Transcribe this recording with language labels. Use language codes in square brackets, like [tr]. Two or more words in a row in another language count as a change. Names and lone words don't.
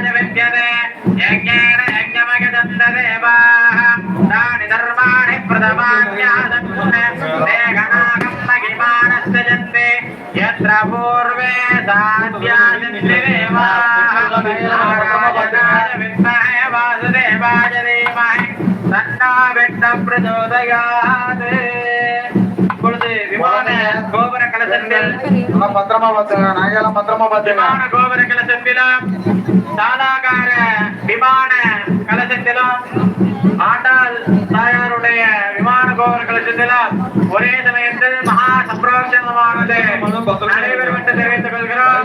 [sa] विद्यते यज्ञेन यज्ञमगदन्तदेवाः तानि धर्माणि प्रथमान्यासन् ते गणाकं महिमानस्य जन्ते यत्र पूर्वे साध्यासिन्देवाः नारायणाय विद्महे वासुदेवाय धीमहि तन्नो विष्णुः प्रचोदयात् இப்பொழுது [ta] விமான கோபுர கலசத்தில் பத்திரமா பார்த்துங்க நாங்கெல்லாம் பத்திரமா பார்த்துங்க விமான கோபுர கலசத்திலும் சாதாகார விமான கலசத்திலும் ஆண்டாள் தாயாருடைய விமான கோபுர கலசத்திலும் ஒரே சமயத்தில் மகா சம்பிரோட்சமானது நடைபெறும் என்று தெரிவித்துக் கொள்கிறோம்.